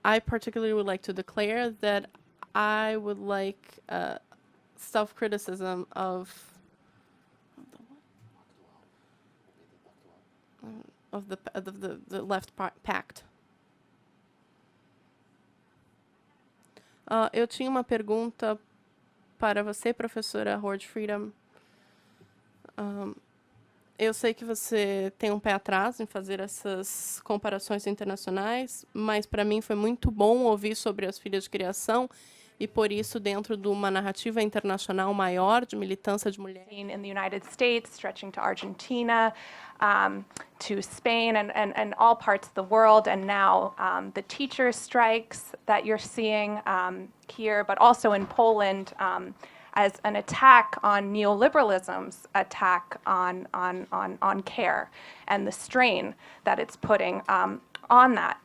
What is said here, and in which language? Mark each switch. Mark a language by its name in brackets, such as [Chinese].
[English] I particularly would like to declare that I would like self-criticism of the left pact. [Portuguese] Eu tinha uma pergunta para você, professora Hordge-Freeman. Eu sei que você tem um pé atrás em fazer essas comparações internacionais, mas para mim foi muito bom ouvir sobre as filhas de criação e por isso dentro de uma narrativa internacional maior de militância de mulheres. [English] In the United States, stretching to Argentina, to Spain, and all parts of the world, and now the teacher strikes that you're seeing here, but also in Poland, as an attack on neoliberalism's attack on care and the strain that it's putting on that.